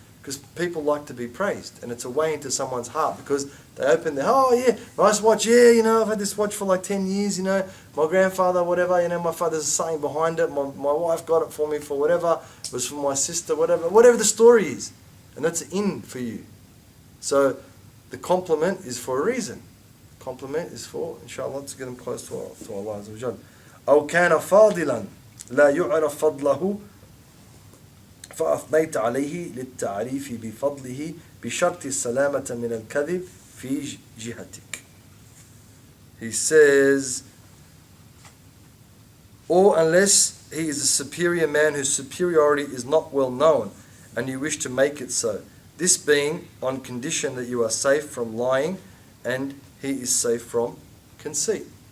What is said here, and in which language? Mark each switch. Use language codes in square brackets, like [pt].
[en] Because people like to be praised, and it's a way into someone's heart, because they open their, oh yeah, nice watch, yeah, I've had this watch for like 10 years, my grandfather, whatever, my father's something behind it, my wife got it for me for whatever, it was for my sister, whatever the story is. And that's in for you. So the compliment is for a reason. Compliment is for, inshallah, to get them close to Allah Azza wa Jal. [ar] أو كان فاضلا لا يعرف فضله فأثنيت عليه للتعريف بفضله بشرط السلامة من الكذب في جهتك. [en] He says, or unless he is a superior man whose superiority is not well known, and you wish to make it so, this being on condition that you are safe from lying and he is safe from conceit.